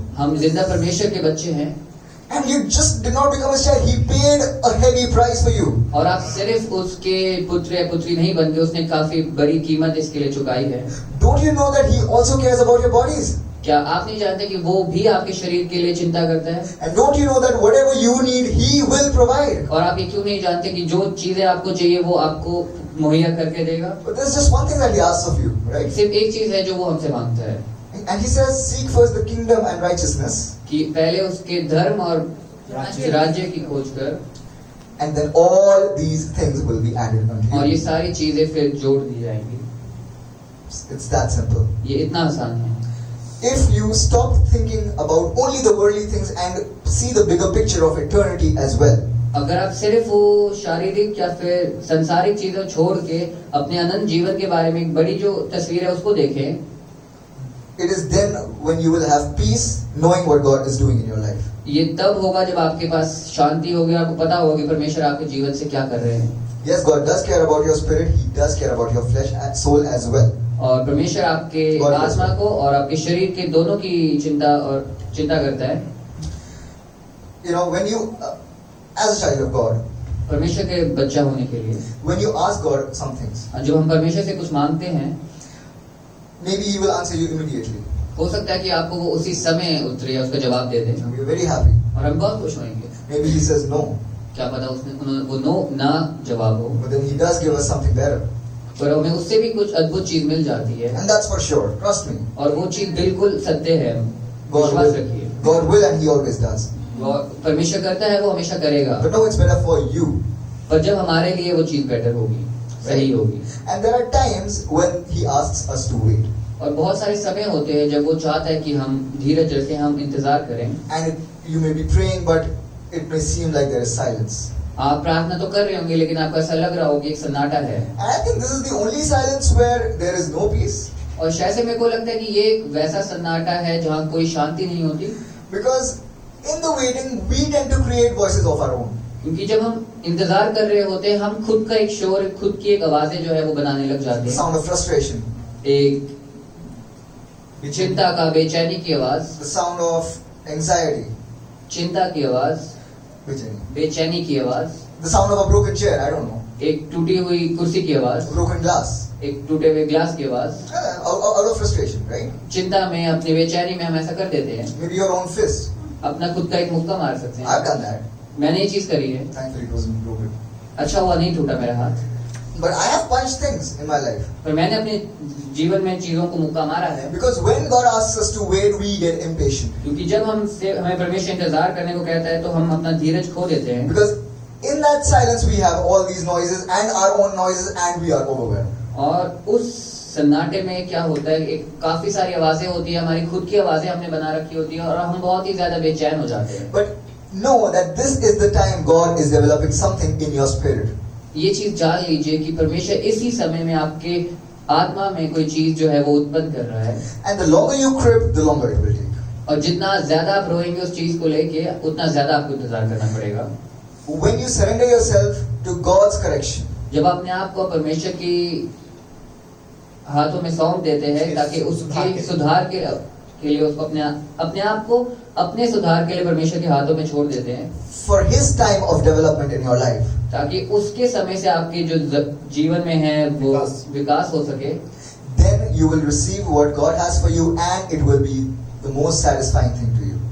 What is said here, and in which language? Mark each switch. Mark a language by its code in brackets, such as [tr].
[hi] हम जिंदा परमेश्वर के बच्चे हैं। [en] And you just did not become a child. He paid a heavy price for you. [hi] और आप सिर्फ उसके पुत्र या पुत्री नहीं बन गए, उसने काफी बड़ी कीमत इसके लिए चुकाई है। [en] Don't you know that He also cares about your bodies? [hi] क्या आप नहीं जानते कि वो भी आपके शरीर के लिए चिंता करता है? [en] And don't you know that whatever you need, He will provide? [hi] और आप ये क्यों नहीं जानते कि जो चीजें आपको चाहिए वो आपको मुहैया करके देगा? [en] But there's just one thing that He asks of you, right? [hi] सिर्फ एक चीज है जो वो हमसे मांगता है [en] And He says, seek first the kingdom and righteousness, [hi] कि पहले उसके धर्म और राज्य की खोज कर, [en] and then all these things will be added unto [hi] और ये [en] you. [hi] सारी चीजें फिर जोड़ दी जाएंगी। [en] It's that simple. [hi] ये इतना आसान है। [en] If you stop thinking about only the worldly things and see the bigger picture of eternity as well, [hi] अगर आप सिर्फ वो शारीरिक या फिर संसारिक चीजों छोड़ के अपने अनंत जीवन के बारे में एक बड़ी जो तस्वीर है उसको देखें, [en] it is then when you will have peace, knowing what God is doing in your life. [hi] ये तब होगा जब आपके पास शांति होगी, आपको पता होगा कि परमेश्वर आपके जीवन से क्या कर रहे हैं। [en] Yes, God does care about your spirit. He does care about your flesh and soul as well. [hi] और परमेश्वर आपके आत्मा को और आपके शरीर के दोनों की चिंता करता है। [en] You know, when you, as a child of God, [hi] परमेश्वर के बच्चा होने के लिए [en] when you ask God some things, [hi] जब हम परमेश्वर से कुछ मांगते हैं, [en] maybe He will answer you immediately. [hi] हो सकता है कि आपको वो उसी समय उत्तर या उसका जवाब दे दे [en] And we are very happy. [hi] और हम बहुत खुश होंगे। [en] Maybe He says no. [hi] क्या पता वो नो ना जवाब हो, [en] but then He does give us something better. [hi] पर हमें उससे भी कुछ अद्भुत चीज मिल जाती है, [en] And that's for sure. Trust me. [hi] और वो चीज बिल्कुल सत्य है। [en] God [hi] विश्वास [en] will, [hi] रखिए, [en] God will and He always does. [hi] परमेश्वर करता है, वो हमेशा करेगा। [en] But no, it's better for you. [hi] पर जब हमारे लिए वो चीज बेटर होगी, सही होगी। [en] And there are times when He asks us to wait. [hi] और बहुत सारे समय होते हैं जब वो चाहता है कि हम धीरज रखें, हम इंतजार करें। [en] And you may be praying, but it may seem like there is silence. [hi] आप प्रार्थना तो कर रहे होंगे, लेकिन आपको ऐसा लग रहा होगा कि एक सन्नाटा है। [en] And I think this is the only silence where there is no peace. [hi] और शायद से मेरे को लगता है कि ये एक वैसा सन्नाटा है जहाँ कोई शांति नहीं होती, [en] Because in the waiting, we tend to create voices of our own. [hi] क्योंकि जब हम इंतजार कर रहे होते हैं, हम खुद का एक शोर, खुद की एक आवाजें जो है वो बनाने लग जाते [en] The [hi] हैं। [en] sound of frustration, [hi] एक चिंता का, बेचैनी की आवाज, [en] the sound of anxiety, [hi] चिंता की आवाज, बेचैनी की आवाज, [en] the sound of a broken chair, I don't know, [hi] एक टूटी हुई कुर्सी की आवाज, [en] broken glass, [hi] एक टूटे हुए ग्लास की आवाज। [en] out of frustration, right? [hi] चिंता में, अपनी बेचैनी में हम ऐसा कर देते हैं, [en] Maybe your own fist. [hi] अपना खुद का एक मुक्का मार सकते हैं। [en] I've done that. [hi] मैंने ये चीज करी है, [en] Thankfully, it wasn't broken. [hi] अच्छा हुआ नहीं टूटा मेरा हाथ, [en] But I have punched things in my life. [hi] पर मैंने अपने जीवन में चीजों को मुक्का मारा है। [en] Because when God asks us to wait, we get impatient. [hi] क्योंकि जब हमें परमेश्वर इंतजार करने को कहता है तो हम अपना धीरज खो देते हैं। [en] Because in that silence, we have all these noises and our own noises, and we are overwhelmed. [hi] और उस सन्नाटे में क्या होता है, एक काफी सारी आवाजें होती है, हमारी खुद की आवाजें हमने बना रखी होती है, और हम बहुत ही ज्यादा बेचैन हो जाते हैं। [en] But know that this is the time God is developing something in your spirit. [hi] ये चीज जान लीजिए कि परमेश्वर इसी समय में आपके आत्मा में कोई चीज जो है वो उत्पन्न कर रहा है। [en] And the longer you crib, the longer it will take. [hi] और जितना ज्यादा आप रोएंगे उस चीज को लेके, उतना ज्यादा आपको इंतजार करना पड़ेगा। [en] When you surrender yourself to God's correction, [hi] जब अपने आप को परमेश्वर की हाथों में सौंप देते हैं, ताकि उसके सुधार के लिए उसको अपने आप को अपने सुधार के लिए परमेश्वर के हाथों में छोड़ देते हैं, [en] for His time of development in your life, [hi] ताकि उसके समय से आपके जो जीवन में है वो विकास हो सके, [en] then you will receive what God has for you, and it will be the most satisfying thing to you.